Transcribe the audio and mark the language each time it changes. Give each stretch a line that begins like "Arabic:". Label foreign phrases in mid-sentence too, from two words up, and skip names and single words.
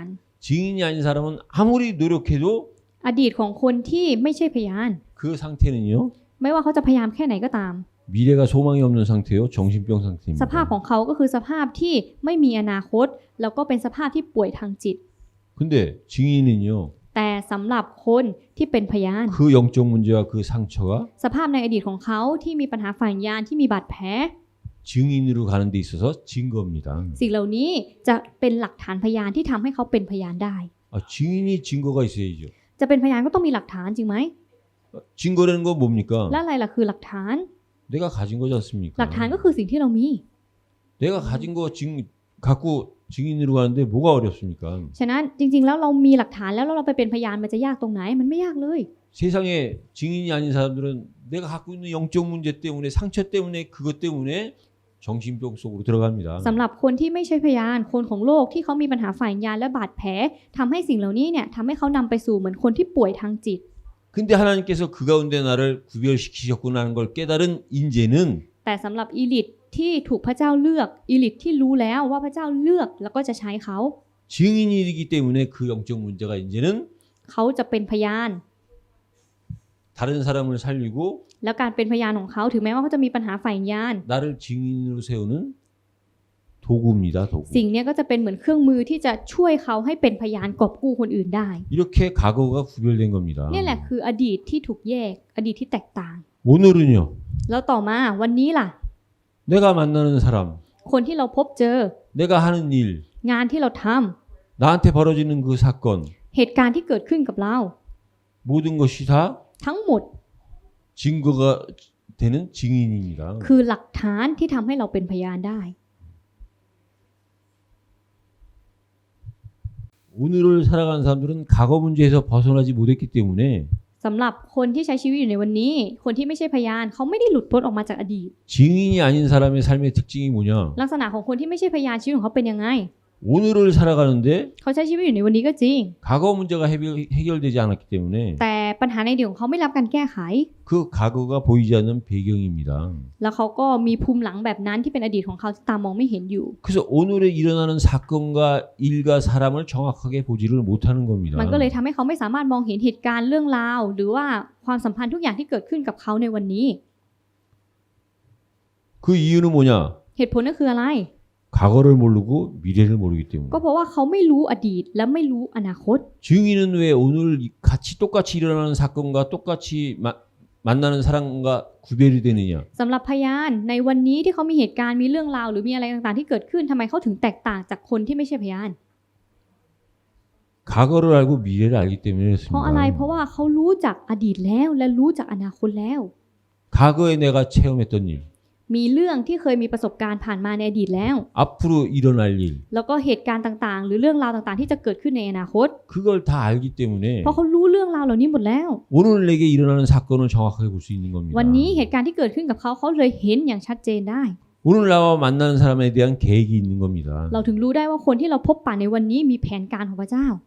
Korean: 증인이 아닌 사람은 아무리 노력해도
Thai: อดีตของคนที่ไม่ใช่พยาน
Korean: 그 상태는요
Thai: ไม่ว่าเขาจะพยายามแค่ไหนก็ตาม
Korean: 미래가 소망이 없는 상태요 정신병
Thai: ส
Korean: 상태입니다.
Thai: ภาพของเขาก็คือสภาพที่ไม่มีอนาคต แล้วก็เป็นสภาพที่ป่วยทางจิต
Korean: 근데 증인은요
Thai: แต่สำหรับคนที่เป็นพยาน
Korean: 그 영적 문제와 그 상처가
Thai: สภาพในอดีตของเขาที่มีปัญหาฝ่ายวิญญาณที่มีบาดแผล
Korean: 증인으로 가는 데 있어서 증거입니다.
Thai: สิ่งเหล่านี้จะเป็นหลักฐานพยานที่ทำให้เขาเป็นพยานได้
Korean: 증인이 증거가 있어야죠.
Thai: จะเป็นพยานก็ต้องมีหลักฐานจริงไหม
Korean: 증거라는 건 뭡니까?
Thai: และอะไรล่ะคือหลักฐาน
Korean: 내가 가진 거지 않습니까?
Thai: หลักฐานก็คือสิ่งที่เรามี
Korean: 내가 가진 거 갖고 증인으로 가는데 뭐가 어렵습니까?
Thai: ฉะนั้นจริงๆแล้วเรามีหลักฐานแล้วเราไปเป็นพยานมันจะยากตรงไหนมันไม่ยากเลย
Korean: 세상에 증인이 아닌 사람들은 내가 갖고 있는 영적 문제 때문에 상처 때문에 그것 때문에 정신병 속으로 들어갑니다.
Thai: สำหรับคนที่ไม่ใช่พยานคนของโลกที่เขามีปัญหาฝ่ายวิญญาณและบาดแผลทำให้สิ่งเหล่านี้เนี่ยทำให้เขานำไปสู่เหมือนคนที่ป่วยทางจิต
Korean: 근데 하나님께서 그 가운데 나를 구별시키셨구나 하는 걸 깨달은 인재는
Thai: แต่สำหรับอีลิทที่ถูกพระเจ้าเลือกอีลิทที่รู้แล้วว่าพระเจ้าเลือกแล้วก็จะใช้เขา
Korean: 증인이기 때문에 그 영적 문제가 이제는
Thai: เขาจะเป็นพยาน
Korean: 다른 사람을 살리고
Thai: แล้วการเป็นพยานของเขาถึงแม้ว่าเขาจะมีปัญหาฝ่ายวิญญาณ
Korean: 나를 증인으로 세우는 도구입니다. 도구.
Thai: สิ่งเนี้ยก็จะเป็นเหมือนเครื่องมือที่จะช่วยเขาให้เป็นพยานกอบกู้คนอื่นได้
Korean: 이렇게 과거가 구별된 겁니다.
Thai: เนี่ยแหละคืออดีตที่ถูกแยกอดีตที่แตกต่าง
Korean: 오늘은요.
Thai: แล้วต่อมาวันนี้ล่ะ
Korean: 내가 만나는 사람,
Thai: คนที่เราพบเจอ
Korean: 내가 하는 일,
Thai: งานที่เราทำ
Korean: 나한테 벌어지는 그 사건,
Thai: เหตุการณ์ที่เกิดขึ้นกับเรา
Korean: 모든 것이 다
Thai: ทั้งหมด
Korean: 증거가 되는 증인입니다.
Thai: คือหลักฐานที่ทำให้เราเป็นพยานได้
Korean: 오늘을 살아가는 사람들은 과거 문제에서 벗어나지 못했기 때문에
Thai: สำหรับคนที่ใช้ชีวิตอยู่ในวันนี้ คนที่ไม่ใช่พยานเขาไม่ได้หลุดพ้นออกมาจากอดีต
Korean: 증인이 아닌 사람의 삶의 특징이 뭐냐?
Thai: ลักษณะของคนที่ไม่ใช่พยานชีวิตของเขาเป็นยังไง
Korean: 오늘을 살아가는데
Thai: เขาใช้ชีวิตอยู่ในวันนี้ก็จริง
Korean: 과거 문제가 해결되지 않았기 때문에
Thai: แต่ปัญหาในอดีตของเขาไม่รับการแก้ไข
Korean: 그 과거가 보이지 않는 배경입니다.
Thai: แล้วเขาก็มีภูมิหลังแบบนั้นที่เป็นอดีตของเขาที่ตามองไม่เห็นอยู่
Korean: 그래서 오늘에 일어나는 사건과 일과 사람을 정확하게 보지를 못하는 겁니다.
Thai: มันก็เลยทำให้เขาไม่สามารถมองเห็นเหตุการณ์เรื่องราว หรือว่าความสัมพันธ์ทุกอย่างที่เกิดขึ้นกับเขาในวันนี้
Korean: 그 이유는 뭐냐?
Thai: เหตุผลก็คืออะไร
Korean: 과거를 모르고 미래를 모르기 때문에.
Thai: ก็เพราะว่าเขาไม่รู้อดีตและไม่รู้อนาคต
Korean: 증인은 왜 오늘 똑같이 일어나는 사건과 똑같이 만나는 사람과 구별이 되느냐?
Thai: สำหรับพยานในวันนี้ที่เขามีเหตุการณ์มีเรื่องราวหรือมีอะไรต่างๆที่เกิดขึ้นทำไมเขาถึงแตกต่างจากคนที่ไม่ใช่พยาน
Korean: 과거를 알고 미래를 알기 때문에
Thai: เพราะอะไร
Korean: 그렇습니다.
Thai: เพราะว่าเขารู้จักอดีตแล้วและรู้จักอนาคตแล้ว
Korean: 과거에 내가 체험했던 일,
Thai: มีเรื่องที่เคยมีประสบการณ์ผ่านมาในอดีตแล้ว
Korean: 앞으로 일어날 일,
Thai: แล้วก็เหตุการณ์ต่างๆ หรือเรื่องราวต่างๆ ที่จะเกิดขึ้นในอนาคต
Korean: 그걸 다 알기 때문에
Thai: เพราะเขารู้เรื่องราวเหล่านี้หมดแล้ว
Korean: 오늘 내게 일어나는 사건을 정확하게 볼 수 있는 겁니다.
Thai: วันนี้เหตุการณ์ที่เกิดขึ้นกับเขาเขาเลยเห็นอย่างชัดเจนได้
Korean: 오늘 나와 만나는 사람에 대한 계획이 있는 겁니다.
Thai: เราถึงรู้ได้ว่าคนที่เราพบปะในวันนี้มีแผนการของพระเจ้า